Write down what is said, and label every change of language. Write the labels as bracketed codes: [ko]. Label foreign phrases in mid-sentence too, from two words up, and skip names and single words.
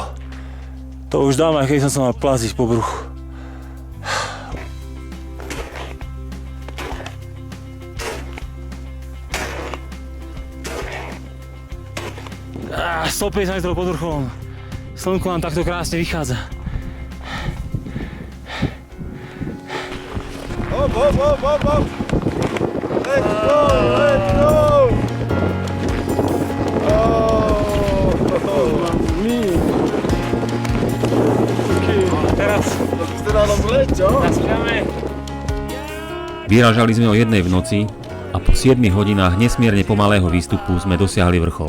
[sk] To už dám, aj keď som sa mal plaziť po bruchu. 150 metrov pod vrcholom. Slnko nám takto krásne vychádza. Hop, hop, hop, hop, hop! [en] Let's go, let's go! [sk] Teraz Vyrážali sme o 1:00 v noci a po 7 hodinách nesmierne pomalého výstupu sme dosiahli vrchol.